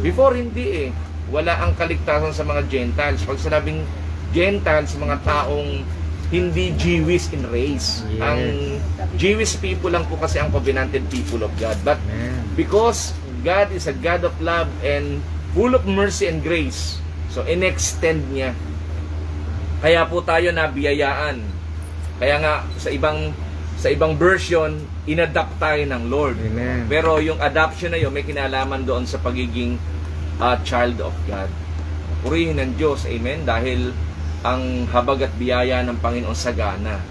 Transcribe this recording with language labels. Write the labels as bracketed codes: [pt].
[tl] Before hindi wala ang kaligtasan sa mga Gentiles. Pag sinabing Gentiles, mga taong hindi [en] Jewish in race. Yes. Ang Jewish people [tl] lang po kasi [en] ang covenanted people of God. But because God is a God of love and full of mercy and grace, so [tl] in-extend niya. Kaya po tayo nabiyayaan. Kaya nga sa ibang version, inadapt tayo ng Lord. Amen. Pero yung adoption na yun, may kinalaman doon sa pagiging [en] child of God. [tl] Purihin ng Diyos, amen, dahil ang habag at biyaya ng Panginoon sagana.